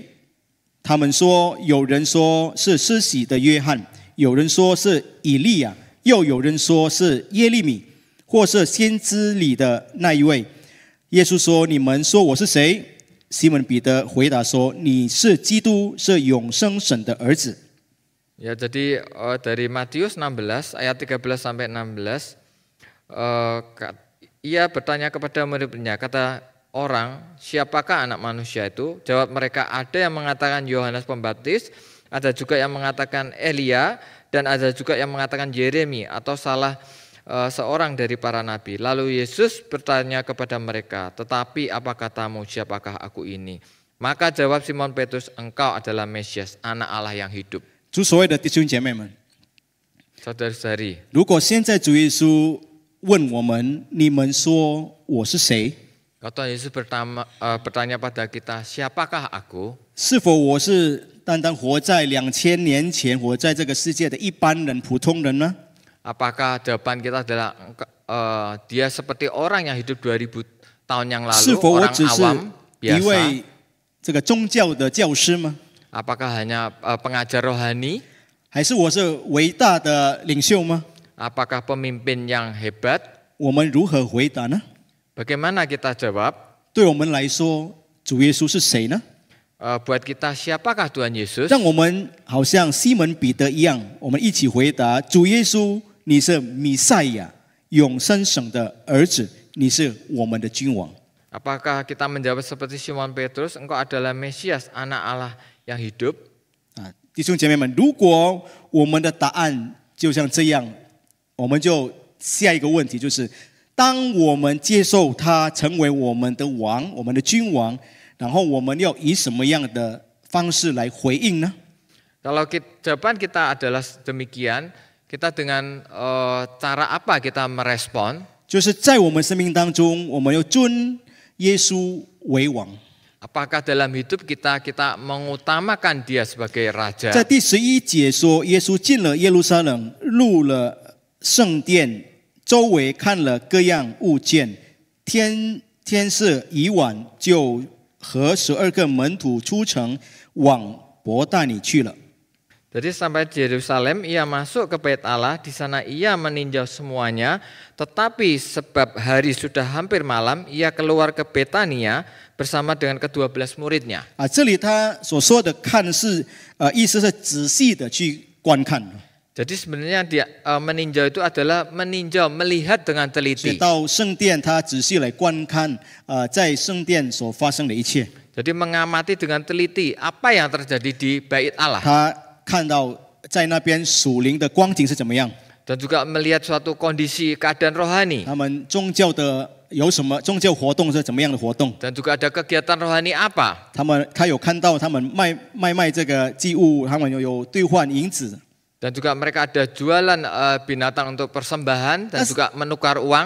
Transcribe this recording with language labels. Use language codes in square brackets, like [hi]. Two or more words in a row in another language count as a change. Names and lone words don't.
[zh] 他们说，有人说是施洗的约翰，有人说是以利亚，又有人说是耶利米，或是先知里的那一位。” 耶稣说：“你们说我是谁？” 西门彼得回答说：“你是基督，是永生神的儿子。” [id] Ya, jadi dari Matius 16 ayat 13 sampai 16 ia bertanya kepada murid-muridnya, kata orang, siapakah anak manusia itu? Jawab mereka, ada yang mengatakan Yohanes Pembaptis, ada juga yang mengatakan Elia, dan ada juga yang mengatakan Yeremi atau salah seorang dari para nabi. Lalu Yesus bertanya kepada mereka, tetapi apa katamu, siapakah aku ini? Maka jawab Simon Petrus, engkau adalah Mesias, anak Allah yang hidup. [zh] 主所谓的弟兄姐妹们， [id] Saudara-saudari, [zh] 如果现在主耶稣问我们，你们说我是谁？ [id] kalau Tuhan Yesus bertanya pada kita, siapakah aku? [zh] 是否我是单单活在2000年前活在这个世界的一般人、普通人呢？ [id] Apakah jawaban kita adalah dia seperti orang yang hidup 2000 tahun yang [zh] 是 [id] lalu, [zh] 否我 [id] orang [zh] 只是 [id] awam [zh] 一 [id] biasa? [zh] 位这个宗教的教师吗？ [id] Apakah hanya pengajar rohani? [zh] 还是我是伟大的领袖吗？ [id] Apakah pemimpin yang hebat? [zh] 我们如何回答呢？ [id] Bagaimana kita jawab? [zh] 对我们来说，主耶稣是谁呢？ [id] Buat kita, siapakah Tuhan Yesus? [zh] 让我们好像西门彼得一样，我们一起回答：主耶稣，你是弥赛亚，永生神的儿子，你是我们的君王。 [id] Apakah kita menjawab seperti Simon Petrus, engkau adalah Mesias, anak Allah yang hidup? [zh] 啊，弟兄姐妹们，如果我们的答案就像这样，我们就下一个问题就是：当我们接受他成为我们的王、我们的君王，然后我们要以什么样的方式来回应呢？ [id] Kalau jawaban kita adalah demikian, kita dengan cara apa kita merespon? [zh] 就是在我们生命当中，我们要尊耶稣为王。 [id] Apakah dalam hidup kita mengutamakan dia sebagai raja? [zh] 在第11节说，耶稣进了耶路撒冷，入了圣殿，周围看了各样物件。天色已晚，就和12个门徒出城往伯大尼去了。 [id] Jadi sampai di Yerusalem, ia masuk ke Bait Allah, di sana ia meninjau semuanya, tetapi sebab hari sudah hampir malam, ia keluar ke Betania bersama dengan ke-12 muridnya. [zh] 啊，这里他所说的看是意思是仔细的去观看。 [id] Jadi sebenarnya dia meninjau itu adalah meninjau, melihat dengan [zh] 所以 [id] teliti. [zh] 到圣殿，他仔细来观看在圣殿所发生的一切。 [id] Jadi mengamati dengan teliti apa yang terjadi di Bait Allah. [zh] 他看到在那边属灵的光景是怎么样， [id] Dan juga melihat suatu kondisi keadaan rohani. [zh] 他们宗教的有什么宗教活动是怎么样的活动， [id] Dan juga ada kegiatan rohani apa. [zh] 他有看到他们卖这个祭物，他们有兑换银子。 [id] Dan juga mereka ada jualan binatang untuk persembahan dan juga menukar uang.